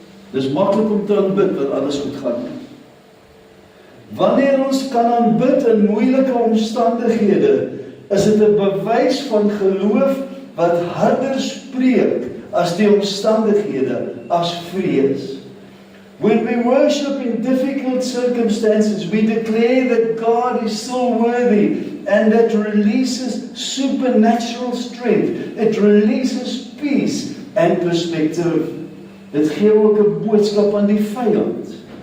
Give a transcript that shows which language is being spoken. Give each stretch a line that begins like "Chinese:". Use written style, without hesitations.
Afrikaans: Dis maklik om te aanbid wat alles goed gaan. Wanneer ons kan aanbid in moeilike omstandighede, is dit 'n bewys van geloof wat harder spreek as die omstandighede, as vrees.
English: When we worship in difficult circumstances, we declare that God is still worthy, and that releases supernatural strength. It releases peace and perspective.
Afrikaans: Dit gee ook 'n boodskap aan die vyand.